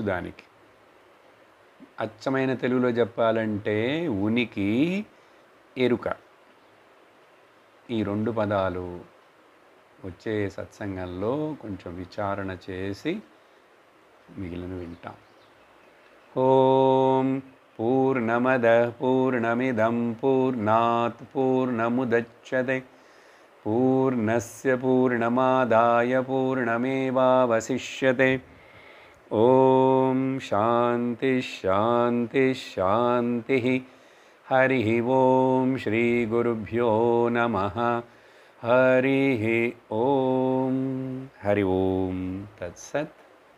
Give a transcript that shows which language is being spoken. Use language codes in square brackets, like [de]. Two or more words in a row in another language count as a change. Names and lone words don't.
[te] దానికి అచ్చమైన తెలుగులో చెప్పాలంటే ఉనికి, ఎరుక. ఈ 2 పదాలు వచ్చే సత్సంగంలో కొంచెం విచారణ చేసి మిగిలిన వింటాం. [sa] ఓం పూర్ణమద పూర్ణమిదం పూర్ణాత్ పూర్ణముదచ్యతే పూర్ణస్య పూర్ణమాదాయ పూర్ణమేవావశిష్యతే. ఓం శాంతి శాంతి శాంతి. హరి ఓం శ్రీ గురుభ్యో నమః. హరి ఓం. హరి ఓం తత్సత్.